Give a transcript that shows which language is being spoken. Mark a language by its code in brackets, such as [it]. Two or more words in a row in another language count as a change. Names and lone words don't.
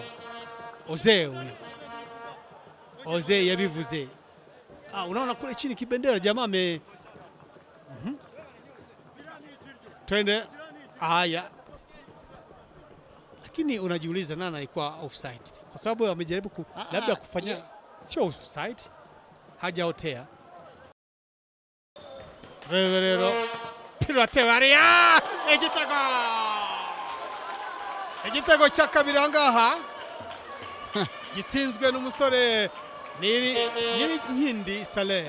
[rw] Jose huyo. Jose yabivuze. [sw] Unaona kule chini kibendera jamaa twende. Haya. Lakini unajiuliza nani alikuwa offside? Kwa sababu wamejaribu labda kufanya sio offside, hajaotea. [rw] Revero Piratevaria igitego cya kabiri ahangaha gitsinzwe n'umusore Nyirinkindi Saleh.